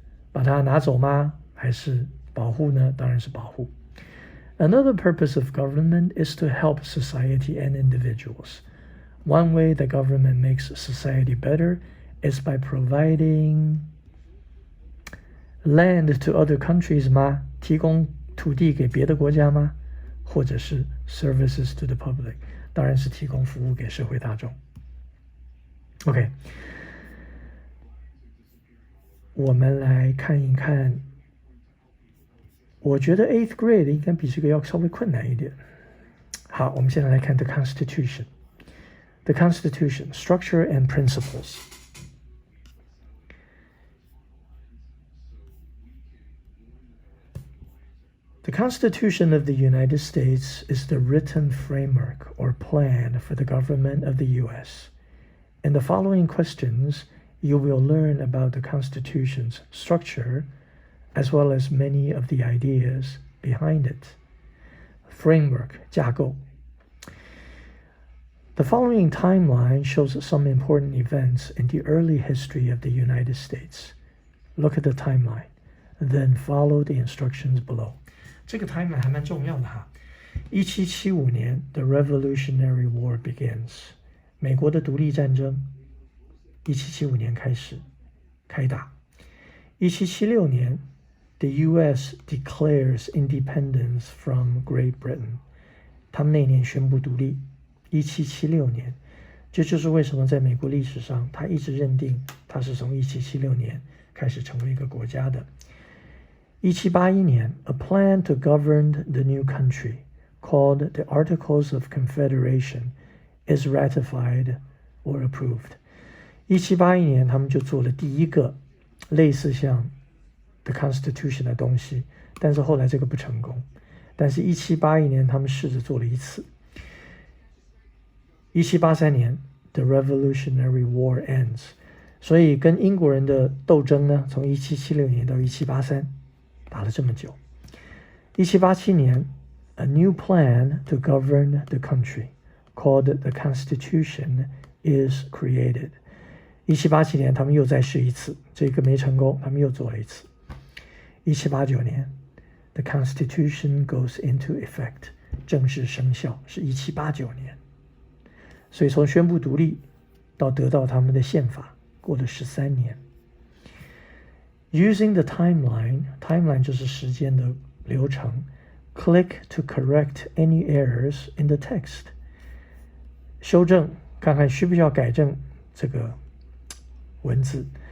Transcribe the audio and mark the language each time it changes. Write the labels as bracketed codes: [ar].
[zh] 把它拿走吗？还是保护呢？当然是保护。 [en] Another purpose of government is to help society and individuals. One way the government makes society better is by providing land to other countries 吗？ [zh] 提供土地给别的国家吗？或者是 [en] services to the public， [zh] 当然是提供服务给社会大众。 OK， 我们来看一看，我觉得 8th grade 应该比这个要稍微困难一点。好，我们现在来看 [en] the Constitution。The Constitution, Structure and Principles. The Constitution of the United States is the written framework or plan for the government of the U.S. In the following questions, you will learn about the Constitution's structure as well as many of the ideas behind it. Framework, 架构. The following timeline shows some important events in the early history of the United States. Look at the timeline, then follow the instructions below. [zh] 这个 timeline 还蛮重要的哈。 [en] 1775年 ，The Revolutionary War begins. [zh] 美国的独立战争，1775年开打。 [en] 1776年 ，The U.S. declares independence from Great Britain. [zh] 他们那年宣布独立。 1776年，这就是为什么在美国历史上，他一直认定他是从1776年开始成为一个国家的。 [en] 1781年 ，A plan to govern the new country, called the Articles of Confederation, is ratified or approved. [zh] 1781年，他们就做了第一个类似像 the Constitution 的东西，但是后来这个不成功。但是1781年，他们试着做了一次。 1783年 ， [en] The Revolutionary War ends， [zh] 所以跟英国人的斗争呢，从1776年到1783，打了这么久。 [en] 1787年 ，A new plan to govern the country, called the Constitution, is created. [zh] 1787年，他们又再试一次，这个没成功，他们又做了一次。 [en] 1789年 ，The Constitution goes into effect， [zh] 正式生效是1789年。所以从宣布独立到得到他们的宪法，过了13年。 [en] Using the timeline [zh] 就是时间的流程。 [en] Click to correct any errors in the text。 [zh] 修正，看看需不需要改正这个文字。